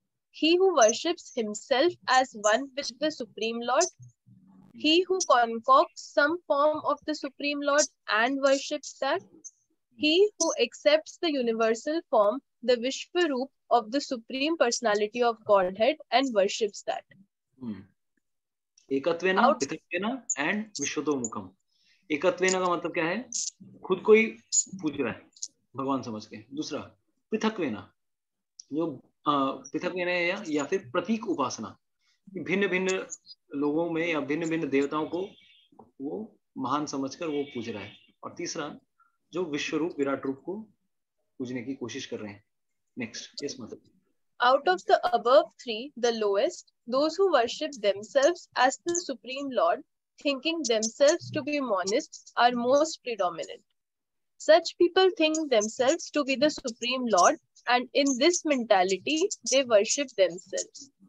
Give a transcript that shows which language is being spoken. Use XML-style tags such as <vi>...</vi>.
<en>He who worships himself as one with the Supreme Lord, he who concocts some form of the Supreme Lord and worships that, he who accepts the universal form, the Vishwaroop of the Supreme Personality of Godhead and worships that.</en> <hi>एकत्वेन, पृथक्वेन and विश्वतोमुखम। एकत्वेन का मतलब क्या है? खुद को ही पूज रहा है भगवान समझ के। दूसरा पृथक्वेन, जो पृथक्वेन या फिर प्रतीक उपासना, भिन्न भिन्न लोगों में या भिन्न भिन्न देवताओं को वो महान समझकर वो पूज रहा है। और तीसरा जो विश्व रूप, विराट रूप को पूजने की कोशिश कर रहे हैं। नेक्स्ट, यस मतलब।</hi> <en>Out of the above 3, the lowest, those who worship themselves as the Supreme Lord, thinking themselves to be monists, are most predominant. Such people think themselves to be the Supreme Lord, and in this mentality, they worship themselves.</en>